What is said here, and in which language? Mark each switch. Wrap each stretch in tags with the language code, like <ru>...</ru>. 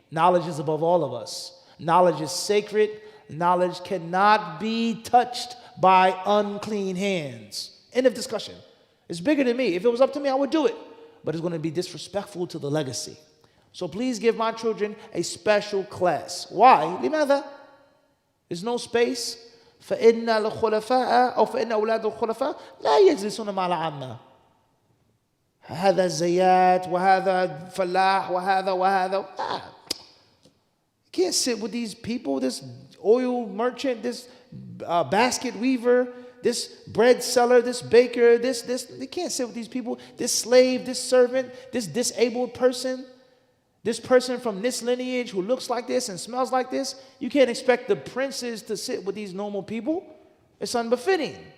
<en>Knowledge is above all of us. Knowledge is sacred. Knowledge cannot be touched by unclean hands. End of discussion. It's bigger than me. If it was up to me, I would do it. But it's going to be disrespectful to the legacy. So please give my children a special class. Why?</en> <ar>لماذا?</ar> <en>There's no space.</en> <ar>فإن الخلفاء أو فإن أولاد الخلفاء لا يجلسون مع العامة. هذا الزيات وهذا فلاح وهذا.</ar> <en>You can't sit with these people. This oil merchant, this basket weaver, this bread seller, this baker, this. You can't sit with these people. This slave, this servant, this disabled person. This person from this lineage who looks like this and smells like this, you can't expect the princes to sit with these normal people. It's unbefitting.</en>